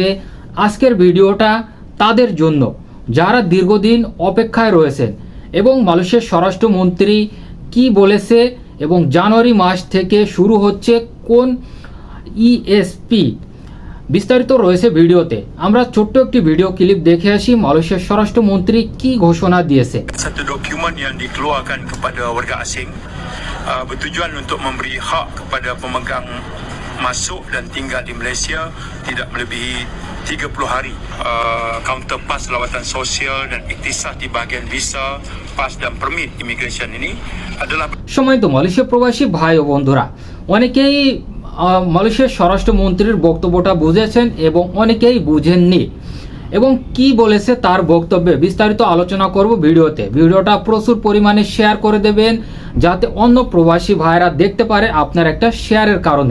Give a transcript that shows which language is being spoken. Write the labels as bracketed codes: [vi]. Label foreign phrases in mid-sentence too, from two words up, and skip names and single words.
[bn] আজকের ভিডিওটা তাদের জন্য যারা দীর্ঘদিন অপেক্ষায় রয়েছেন এবং মালয়েশিয়ার স্বরাষ্ট্রমন্ত্রী কি বলেছে এবং জানুয়ারি মাস থেকে শুরু হচ্ছে কোন ইএসপি, বিস্তারিত রয়েছে ভিডিওতে। আমরা ছোট্ট একটি ভিডিও ক্লিপ দেখে আসি মালয়েশিয়ার স্বরাষ্ট্রমন্ত্রী কি ঘোষণা দিয়েছে। [ms] Satu dokumen yang dikeluarkan kepada warga asing bertujuan untuk memberi hak kepada pemegang masuk dan tinggal di Malaysia tidak melebihi 30 hari. Kaunter pas lawatan sosial dan iktisad di bahagian visa, pas dan permit immigration ini adalah [bn] সময় তো মালয়েশিয়া প্রবাসী ভাই ও বন্ধুরা, অনেকেই মালয়েশিয়ার স্বরাষ্ট্রমন্ত্রীর বক্তব্যটা বুঝেছেন এবং অনেকেই বুঝেননি এবং কি বলেছে তার বক্তব্যে বিস্তারিত আলোচনা করব ভিডিওতে। ভিডিওটা প্রচুর পরিমাণে শেয়ার করে দেবেন যাতে অন্য প্রবাসী ভাইরা দেখতে পারে আপনার একটা শেয়ারের কারণে।